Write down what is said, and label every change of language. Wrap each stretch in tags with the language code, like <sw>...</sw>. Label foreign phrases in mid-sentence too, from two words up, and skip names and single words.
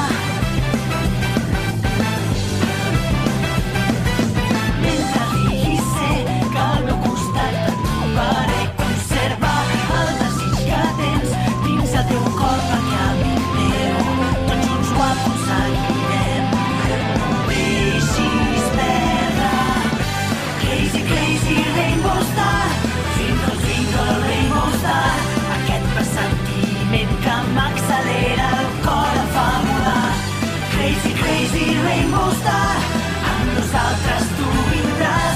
<ca>Mentre rigui sé que al meu costat et trobaré. Conserva el desig que tens dins el teu cor, perquè a mi meu tots junts ho aconseguirem. No deixis perdre.</ca> <en>Crazy, crazy rainbow star, twinkle, twinkle rainbow star.</en> <ca>Aquest pressentiment que m'accelera el cor em fa volar.</ca> <en>Crazy, crazy rainbow star,</en> <ca>amb nosaltres tu vindràs.</ca>